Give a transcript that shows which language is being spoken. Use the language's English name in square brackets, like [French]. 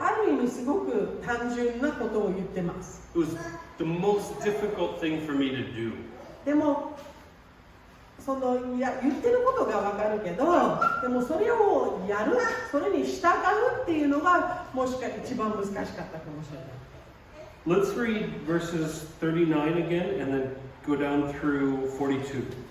[Japanese] ある意味すごく単純なことを言ってます。 [English] It was the most difficult thing for me to do. [Japanese] でも言ってることがわかるけど、でもそれをやる、それに従うっていうのがもしか一番難しかったかもしれない。 [English] Let's read verses 39 again and then go down through 42.